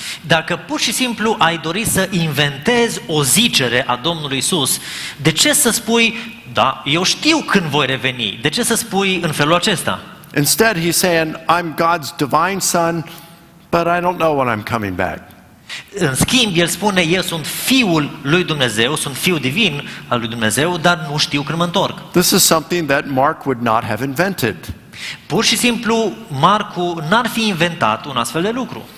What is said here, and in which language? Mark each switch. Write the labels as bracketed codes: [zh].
[ro] Dacă pur și simplu ai dori să inventezi o zicere a Domnului Isus, de ce să spui, da, eu știu când voi reveni? De ce să spui în felul acesta? [en] Instead, he's saying, I'm God's divine son, but I don't know when I'm coming back. [ro] În schimb, el spune, eu sunt fiul lui Dumnezeu, sunt fiul divin al lui Dumnezeu, dar nu știu când mă întorc. [en] This is something that Mark would not have invented. [ro] Pur și simplu, Marcu n-ar fi inventat un astfel de lucru.